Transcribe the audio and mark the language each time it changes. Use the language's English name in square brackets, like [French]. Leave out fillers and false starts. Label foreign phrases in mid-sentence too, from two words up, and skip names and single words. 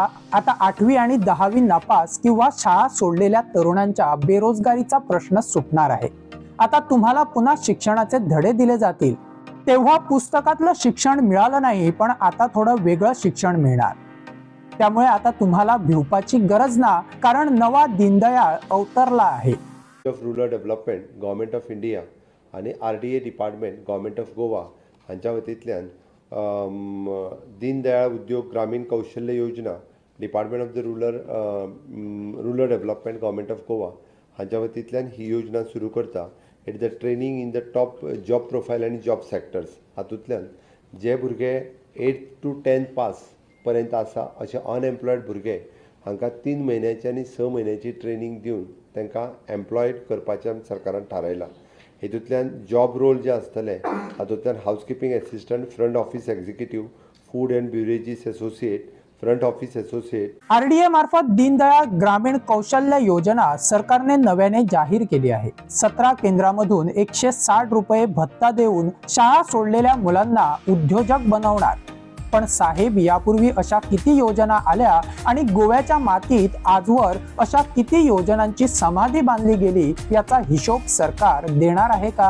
[Marathi] आता 8वी आणि 10वी नापास किंवा शाळा सोडलेल्या तरुणांच्या बेरोजगारीचा प्रश्न सुटणार आहे। आता तुम्हाला पुन्हा शिक्षणाचे धडे दिले जातील। तेव्हा पुस्तकातलं शिक्षण मिळालं नाही, पण आता थोडं वेगळं शिक्षण मिळणार। त्यामुळे आता तुम्हाला [Konkani] भिवपाची गरज ना, [Marathi] कारण नवा दीनदयाळ अवतरला आहे। [English] of rural development government of India [Konkani] आणि RDA [English] department government of Goa [Konkani] हांच्या वतींतल्यान दीनदयाळ उद्योग ग्रामीण कौशल्य योजना [English] department of the rural development government of Goa [Konkani] हांच्या वतींतल्यान ही योजना सुरू करता। [English] it the training in the top job profile आनी job sectors. [Konkani] हातूंतल्यान जे भुरगे 8th to 10th पास पर्यंत आसा अशे अनएम्प्लॉयड भुरगे हांकां 3 म्हयन्याची आनी 6 म्हयन्याची ट्रेनिंग दिवन तांकां एम्प्लॉयड करपाचें सरकारान थारायलां। हेतूंतल्यान [English] job role [Konkani] जे आसतले हातूंतल्यान [English] housekeeping assistant, front office executive, food and beverages associate, front office associate. [Marathi] RDA मार्फत दीनदयाळ ग्रामीण कौशल्य योजना सरकारने नव्याने जाहीर केली आहे। 17 केंद्रामधून 160 रुपये भत्ता देऊन शाळा सोडलेल्या मुलांना उद्योजक बनवणार। पण साहेब, यापूर्वी अशा किती योजना आल्या आणि गोव्याच्या मातीत आजवर अशा किती योजनांची समाधी बांधली गेली याचा हिशोब सरकार देणार आहे का?